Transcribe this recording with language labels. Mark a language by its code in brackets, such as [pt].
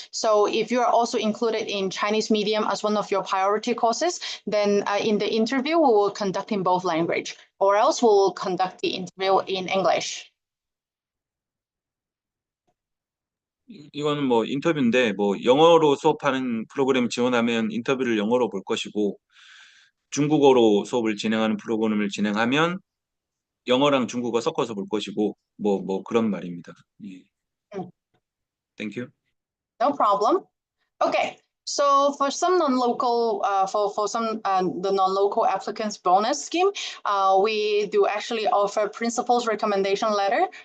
[en] So if you're also included in Chinese medium as one of your priority courses, then in the interview, we will conduct in both language, or else we will conduct the interview in English. [ko] 이거는 뭐 인터뷰인데 뭐 영어로 수업하는 프로그램 지원하면 인터뷰를 영어로 볼 것이고 중국어로 수업을 진행하는 프로그램을 진행하면 영어랑 중국어 섞어서 볼 것이고 뭐 그런 말입니다. 예. Mm, [en] 땡큐. no problem. Okay, so for some non-local, for some the non-local applicants bonus scheme, we do actually offer principal's recommendation letter.